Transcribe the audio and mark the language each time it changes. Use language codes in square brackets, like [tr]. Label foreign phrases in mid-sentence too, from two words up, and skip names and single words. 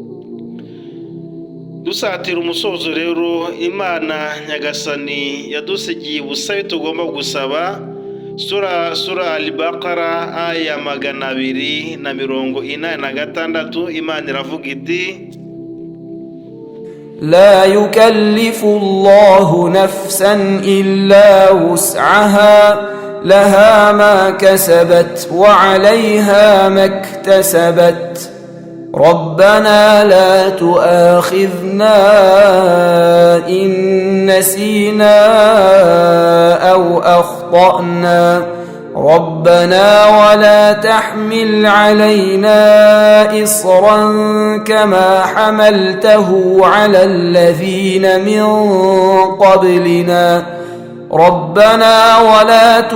[rw] Dusatira umusozo rero, Imana Nyagasani yadusigiye ubusabe tugomba gusaba. Sura Al-Baqara aya 246, Imana iravuga iti: [ar] لا يكلف الله نفسا إلا وسعها لها ما كسبت وعليها ما اكتسبت ربنا لا تؤاخذنا إن نسينا أو أخطأنا ربنا ولا تحمل علينا إصرا كما حملته على الذين من قبلنا ربنا ولا